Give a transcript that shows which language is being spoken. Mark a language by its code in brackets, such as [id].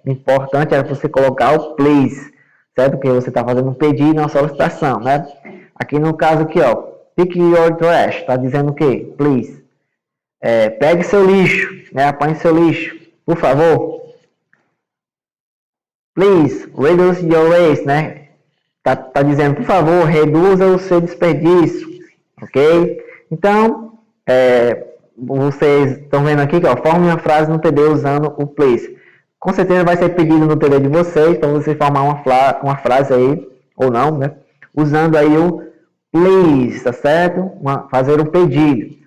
[pt] O importante é você colocar o please, certo? Porque você está fazendo um pedido, uma solicitação, né? Aqui no caso aqui, ó, [en] pick your trash, [pt] tá dizendo o quê? Please. Pegue seu lixo, né? Apanhe seu lixo, por favor. [en] Please, reduce your waste, né? [pt] Tá dizendo, por favor, reduza o seu desperdício, ok? Então, vocês estão vendo aqui que, ó, forme uma frase no TD usando o please. Com certeza vai ser pedido no TD de vocês, para vocês formar uma frase aí, ou não, né? Usando aí o please, tá certo? Fazer um pedido.